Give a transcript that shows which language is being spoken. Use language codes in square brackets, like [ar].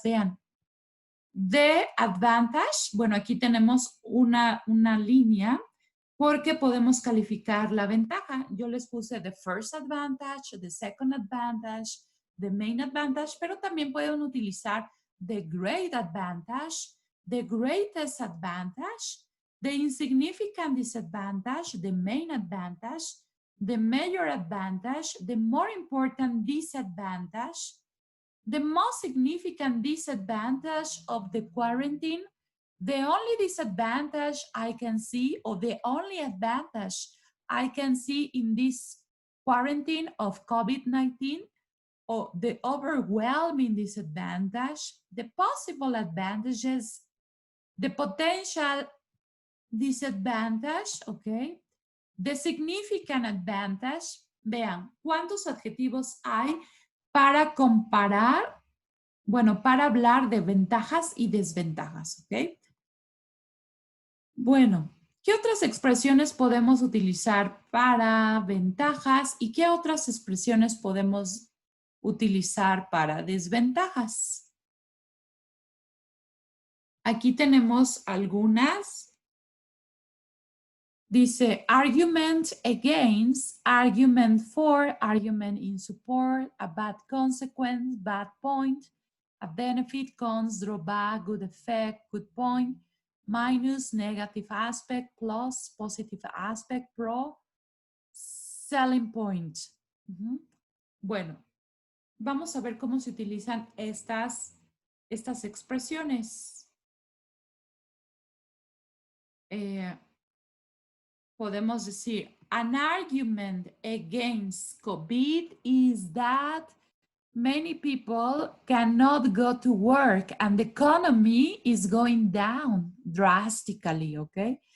[es] Vean, [en] the advantage, [es] bueno, aquí tenemos una línea porque podemos calificar la ventaja. Yo les puse [en] the first advantage, the second advantage, the main advantage, [es] pero también pueden utilizar [en] the great advantage, the greatest advantage, the insignificant disadvantage, the main advantage, the major advantage, the more important disadvantage, the most significant disadvantage of the quarantine, the only disadvantage I can see, or the only advantage I can see in this quarantine of COVID-19, or the overwhelming disadvantage, the possible advantages, the potential disadvantage, okay, the significant advantage. [es] Vean, ¿cuántos adjetivos hay para comparar? Bueno, para hablar de ventajas y desventajas, ¿ok? Bueno, ¿qué otras expresiones podemos utilizar para ventajas y qué otras expresiones podemos utilizar para desventajas? Aquí tenemos algunas. Dice [en] argument against, argument for, argument in support, a bad consequence, bad point, a benefit, cons, drawback, good effect, good point, minus, negative aspect, plus, positive aspect, pro, selling point. [es] Bueno, vamos a ver cómo se utilizan estas expresiones. Podemos decir, [en] an argument against COVID is that many people cannot go to work and the economy is going down drastically, okay?